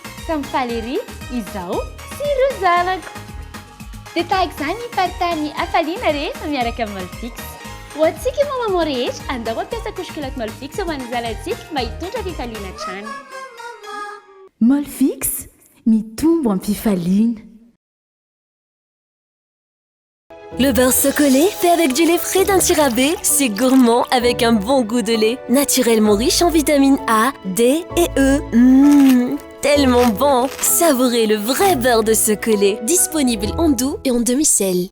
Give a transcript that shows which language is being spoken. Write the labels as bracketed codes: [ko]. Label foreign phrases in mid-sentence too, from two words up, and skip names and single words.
[mg] Samy ery izao sy ireo zanako. Dia tahaka izany iparitany hafaliana rehefa miaraka amin'ny Molfix. Ho antsika mamamo rehetra andao mampiasa couche-culotte Molfix ho an'ny zanantsika mba hitondra fifaliana hatrany. Molfix, mitombo am-pifaliana. [fr] Le beurre Socolé fait avec du lait frais d'un Tirabé, c'est gourmand avec un bon goût de lait, naturellement riche en vitamines A, D et E. Tellement bon! Savourez le vrai beurre de Socolé, disponible en doux et en demi-sel.